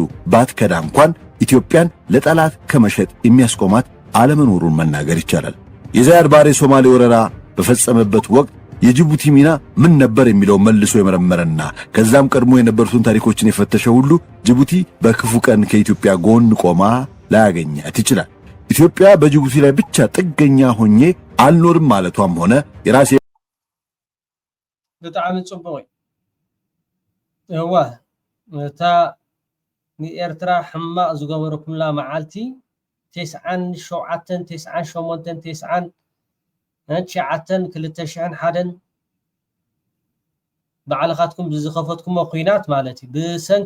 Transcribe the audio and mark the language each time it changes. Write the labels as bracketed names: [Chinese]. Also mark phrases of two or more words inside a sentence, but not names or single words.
[Amharic] ባትከዳ እንኳን ኢትዮጵያን ለጠላት ከመሸጥ የሚያስቆማት አለመኖሩን መናገር ይቻላል። የዛያድ ባሬ ሶማሌ ወረራ በፈጸመበት ወቅት የጅቡቲ ሚና ምን ነበር የሚለው መልሶ የመረመረና ከዛም ቀድሞ የነበሩትን ታሪኮችን የፈተሸ ሁሉ ጅቡቲ በክፉ ቀን ከኢትዮጵያ ጎን ቆማ ላያገኛት ይችላል። ኢትዮጵያ በጅቡቲ ላይ ብቻ ጥገኛ ሆኜ አልኖርም ማለቷም ሆነ የራሴ [Tigrinya] በጣም ጽቡቅ እዋ እታ ንኤርትራ ሕማቅ ዝገበረኩምላ መዓልቲ 99 ባዕልኻትኩም ብዝኸፈትኩም ኩናት ማለት እዩ ብሰንኪ